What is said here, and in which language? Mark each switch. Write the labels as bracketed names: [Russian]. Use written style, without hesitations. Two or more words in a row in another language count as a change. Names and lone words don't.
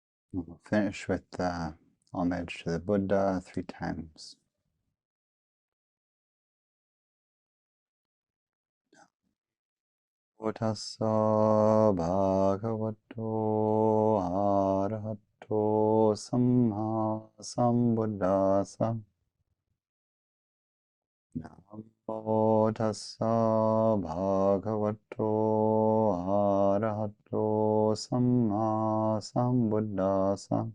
[English] We'll finish with homage to the Buddha 3 times. [Pali] Tassa bhagavato arahato sammāsambuddhasa. Namo tassa bhagavato arahato sammāsambuddhasa.